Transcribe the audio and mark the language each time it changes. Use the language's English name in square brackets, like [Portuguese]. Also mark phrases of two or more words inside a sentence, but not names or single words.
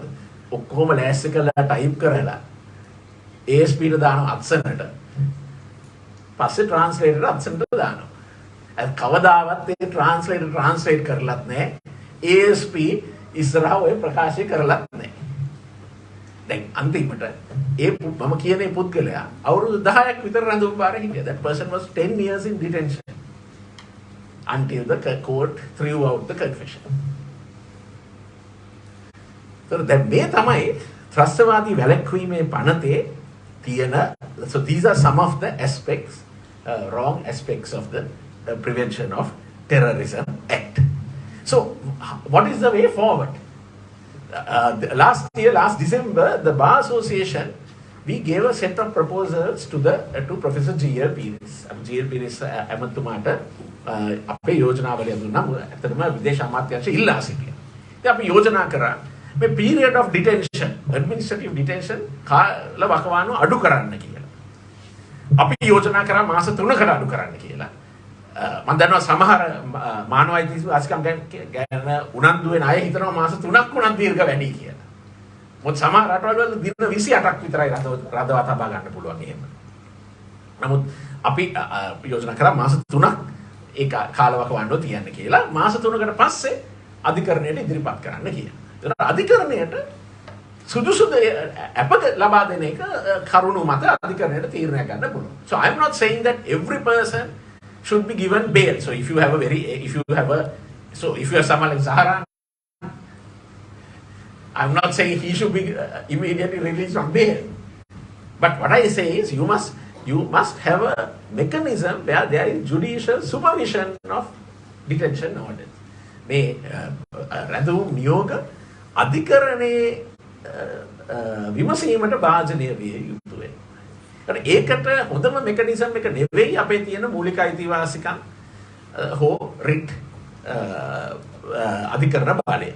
[Sinhala] ඔක්කොම ලෑස්ති කරලා ටයිප් කරලා ASP-ට දාන අත්සනට පස්සේ ට්‍රාන්ස්ලේටර් අත්සනට දානවා. ඒ කවදාවත් ඒ [English] translator translate [Sinhala] කරලත් නැහැ. ASP ඉස්සරහ ඔය ප්‍රකාශය කරලත් නැහැ. දැන් අන්තිමට මම කියන්නේ පුද්ගලයා අවුරුදු 10ක් විතර රඳුම් බාරේ හිටියා. [English] That person was 10 years in detention until the court threw out the confession. So [Sinhala] දැන් මේ තමයි ත්‍රස්තවාදී වැළැක්වීමේ පනතේ තියෙන [English] so these are some of the aspects wrong aspects of the Prevention of Terrorism Act. So, what is the way forward? Last December, the Bar Association, we gave a set of proposals to Professor G.L. [Sinhala] Pires. G.L. Pires ඇමතුමාට අපේ යෝජනාවලිය දුන්නා. ඇත්තටම විදේශ අමාත්‍යාංශය ඉල්ලා සිටියා. ඉතින් අපි යෝජනා කරා මේ [English] period of detention, administrative detention [Sinhala] කාල වකවානුව අඩු කරන්න කියලා. අපි යෝජනා කරා මාස 3කට අඩු කරන්න කියලා. මම දන්නවා සමහර මානවයිතිස් වාසිකම් ගැන උනන්දු වෙන අය හිතනවා මාස 3ක් උනන් දීර්ඝ වැඩි කියලා. මොකද සමහර රටවල් වල දින 28ක් විතරයි රඳවා තබා ගන්න පුළුවන් එහෙම. නමුත් අපි යෝජනා කරා මාස 3ක් ඒ කාලවකවානුව තියන්න කියලා. මාස 3කට පස්සේ අධිකරණයට ඉදිරිපත් කරන්න කියලා. ඒතර අධිකරණයට සුදුසු අප ලබා දෙන එක කරුණු මත අධිකරණයට තීරණය ගන්න පුළුවන්. [English] So I am not saying that every person should be given bail. So if you are someone like Zaharan, I'm not saying he should be immediately released on bail. But what I say is you must have a mechanism where there is judicial supervision of detention orders. [Sinhala] මේ රැඳවුම් නියෝග අධිකරණයේ විමසීමට භාජනය විය යුතුයි. ඒකට හොඳම මෙකනිසම් එක නෙවෙයි අපේ තියෙන මූලික අයිතිවාසිකම් හෝ රිට් අධිකරණ බලය.